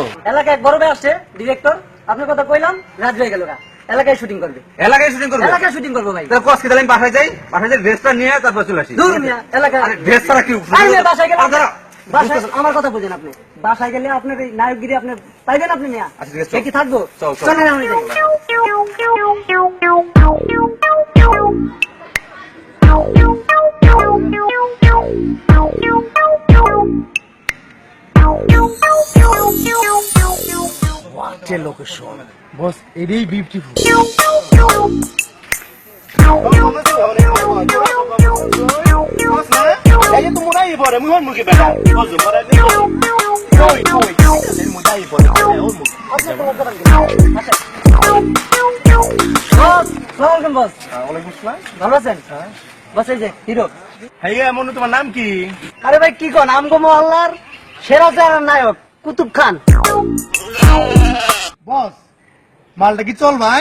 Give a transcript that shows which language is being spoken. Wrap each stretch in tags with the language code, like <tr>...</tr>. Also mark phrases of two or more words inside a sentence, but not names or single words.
<bn>এলাকায় এক বড় ভাই আসছে, ডিরেক্টর। আপনার কথা কইলাম, রাত হয়ে গেল। এলাকায় শুটিং করবে, এলাকায় শুটিং করবে? এলাকায় শুটিং করবো ভাই। তাহলে কষ্ট তাহলে আমি বাসায় যাই, বাসায় যাই ড্রেসটা নিয়ে তারপর চলে আসি। দূর মিয়া, এলাকায় ড্রেস ছাড়া কি বাসায় গেলে বাসায় আমার কথা বুঝেন আপনি। বাসায় গেলে আপনার এই নায়কগিরি আপনি পাইবেন আপনি মিয়া। আচ্ছা, ঠিক আছে, সে কি থাকবো? চল, চল। চলেন আমি যাই।</bn> <en>What a location. Boss, it is beautiful. Kaya tumuray po, mo hon mo kibala. Boss, mura ni. Koy. Sen mo dai po, hon mo. Boss, welcome boss.</en> <ar>وعليكم السلام.</ar> <bn>ভালো আছেন? বস এই যে হিরো। ভাইয়া মনু তোমার নাম কি? আরে ভাই কি কোন, আমগো মহল্লার সেরা সেরা নায়ক কুতুব খান। বস, মালটা কি চল ভাই?</bn>